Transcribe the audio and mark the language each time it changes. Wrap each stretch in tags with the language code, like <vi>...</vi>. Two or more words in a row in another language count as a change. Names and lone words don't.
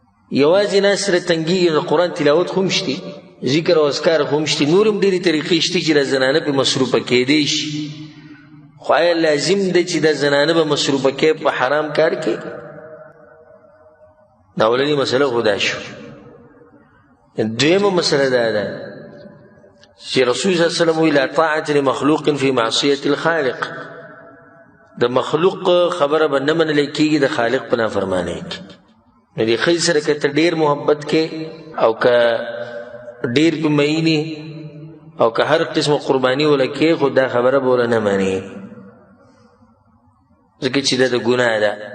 <ps>یوازې ناست سره تنګېږي، نو قرآن تلاوت خو هم شته، ذکر او اذکار خو هم شته، نور هم ډېرې طریقې شته چې دا زنانه پرې مصروفه کېدی شي. خو آیا لازم ده چې دا زنانه به مصروفه کې په حرام کار کې؟ دا اولنی مسله خو دا شو. دویمه مسله دا ده چې رسول</ps> <ar>صلی الله علیه وسلم</ar> <ps>وی:</ps> <ar>«لا طاعة لمخلوق فی معصیة الخالق.»</ar> <ps>د مخلوق خبره به نه منل کېږي د خالق په نافرمانۍ کې. نو د ښځې سره که ته ډېر محبت کې او که ډېر پې مینې او که هر قسمه قرباني وله کې، خو دا خبره به وله نه منې، ځکه چې دا د ګناه ده.</ps>